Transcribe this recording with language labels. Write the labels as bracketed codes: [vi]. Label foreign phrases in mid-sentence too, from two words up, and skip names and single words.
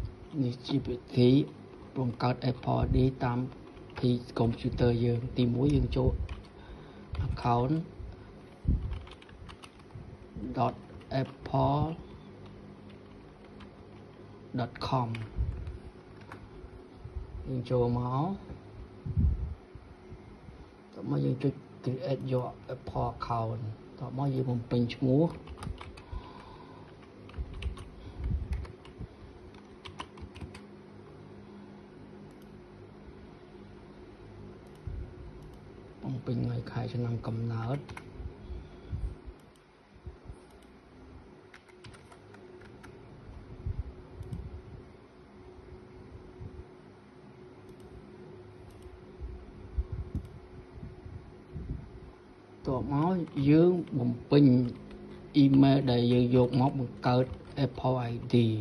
[km] នេះជាវិធីបង្កើត Apple ID តាម [en] key computer [km] យើងទី1យើងចូល account .apple.com យើងចូលមកតោះមកយើងចុច [en] create your Apple account [km] តោះមកយើងបំពេញឈ្មោះ បំពេញថ្ងៃខែឆ្នាំកំណើត តោះមកយើងបំពេញ email ដែលយើងយកមកបង្កើត Apple ID